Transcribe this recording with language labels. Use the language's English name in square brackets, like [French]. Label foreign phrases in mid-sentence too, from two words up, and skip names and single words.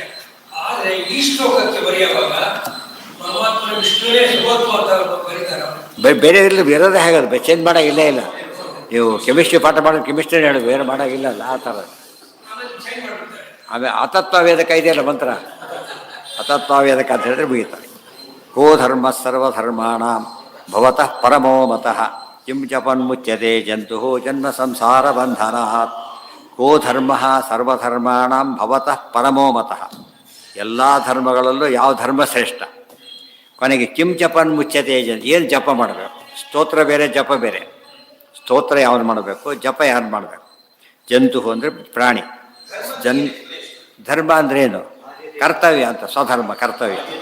[Kannada] ಆದರೆ ಈ ಶ್ಲೋಕಕ್ಕೆ ಬರೆಯುವಾಗ ಪರಮಾತ್ಮ ವಿಷ್ಣುವೇ ಸುಭತ್ವ ಅಂತ ಬರೀತಾರೆ. ಬೇರೆ ಇರಲಿ, ಬೇರೆದೇ ಹೇಗೋದು ಚೇಂಜ್ ಮಾಡೋಂಗಿಲ್ಲೇ ಇಲ್ಲ. ನೀವು ಕೆಮಿಸ್ಟ್ರಿ ಪಾಠ ಮಾಡೋದು ಕೆಮಿಸ್ಟ್ರಿ ಹೇಳೋದು, ಬೇರೆ ಮಾಡೋಂಗಿಲ್ಲಲ್ಲ ಆ ಥರ. ಆಮೇಲೆ ಚೇಂಜ್ ಮಾಡ್ಬಿಡ್ತಾರೆ. ಆಮೇಲೆ ಅತತ್ವವೇದಕ ಇದೆಯಲ್ಲ ಮಂತ್ರ, ಅತತ್ವವೇದಕ ಅಂತ ಹೇಳಿದ್ರೆ ಮುಗಿತಾರೆ. [Sanskrit] ಕೋ ಧರ್ಮ ಸರ್ವಧರ್ಮಾಣ ಭವತಃ ಪರಮೋ ಮತಃ ಕಿಂ ಜಪನ್ಮುಚ್ಯತೆ ಜಂತು ಜನ್ಮ ಸಂಸಾರ ಬಂಧನಾತ್. ಕೋ ಧರ್ಮ ಸರ್ವಧರ್ಮಾಣ ಭವತಃ ಪರಮೋ ಮತಃ, [Kannada] ಎಲ್ಲ ಧರ್ಮಗಳಲ್ಲೂ ಯಾವ ಧರ್ಮ ಶ್ರೇಷ್ಠ. ಕೊನೆಗೆ [Sanskrit] ಕಿಂ ಜಪನ್ ಮುಚ್ಯತೆ ಜನ್, [Kannada] ಏನು ಜಪ ಮಾಡಬೇಕು, ಸ್ತೋತ್ರ ಬೇರೆ ಜಪ ಬೇರೆ. ಸ್ತೋತ್ರ ಯಾವ್ದು ಮಾಡಬೇಕು, ಜಪ ಯಾರು ಮಾಡಬೇಕು. ಜಂತು ಅಂದರೆ ಪ್ರಾಣಿ, ಧರ್ಮ ಅಂದ್ರೆ ಏನು, ಕರ್ತವ್ಯ ಅಂತ, ಸ್ವಧರ್ಮ ಕರ್ತವ್ಯ.